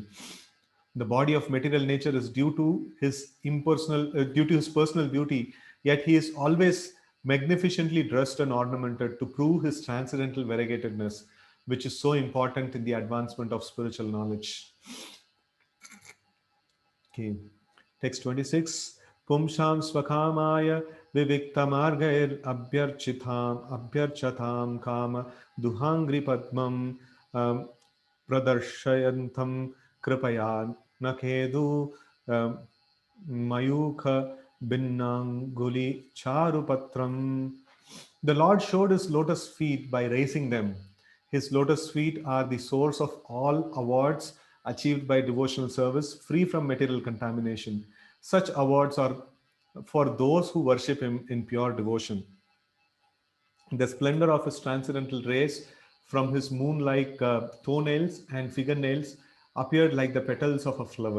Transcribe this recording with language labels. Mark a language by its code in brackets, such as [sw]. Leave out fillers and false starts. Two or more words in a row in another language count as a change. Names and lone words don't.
[en] The body of material nature is due to his personal beauty, yet he is always magnificently dressed and ornamented to prove his transcendental variegatedness, which is so important in the advancement of spiritual knowledge. Okay. Text 26. [sa] Pumsham swakamaya viviktamargair abhyarchatam kama duhangri padmam pradarshayantam kripaya nakedu Mayukha Binnanguli Charupatram. [en] The Lord showed his lotus feet by raising them. His lotus feet are the source of all awards achieved by devotional service, free from material contamination. Such awards are for those who worship him in pure devotion. The splendor of his transcendental rays from his moon like toenails and fingernails appeared like the petals of a flower.